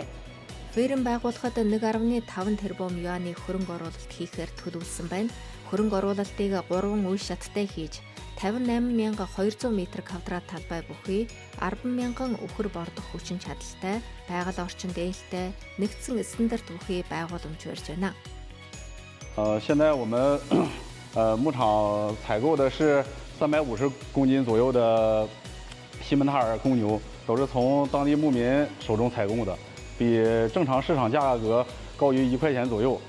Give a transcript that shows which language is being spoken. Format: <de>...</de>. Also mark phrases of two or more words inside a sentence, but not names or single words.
<mn>Ферм байгуулахад 1.5 тэрбум юаны хөрөнгө оруулалт хийхээр төлөвлөсөн байна. Хөрөнгө оруулалтыг 3 үе шаттай хийж 58,200 м² талбай бүхий 10 мянган үхэр бордох хүчин чадалтай, байгаль орчин дээлтэй, нэгдсэн стандарт бүхий байгууламж барьж байна.</mn> <zh>现在我们牧场采购的是350公斤左右的西门塔尔公牛，都是从当地牧民手中采购的，比正常市场价格高于1块钱左右。</zh>